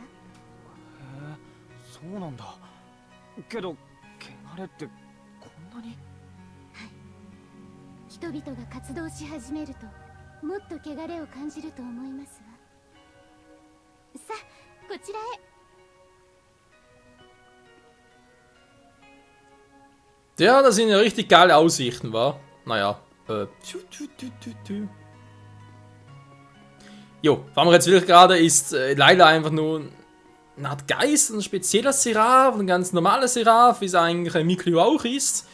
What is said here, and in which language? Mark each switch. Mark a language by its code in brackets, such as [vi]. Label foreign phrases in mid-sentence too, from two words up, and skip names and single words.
[ja] え、そうなんだ。けど、汚れってこんなに？はい。人々が活動し始めると、もっと汚れを感じると思いますわ。さあ、こちらへ。 [de] Ja, das sind ja richtig geile Aussichten, wa? Naja, Jo, was wir jetzt wirklich gerade ist Leila einfach nur eine Art Geist, ein spezieller Seraph, ein ganz normaler Seraph, wie es eigentlich ein Mikleo auch ist.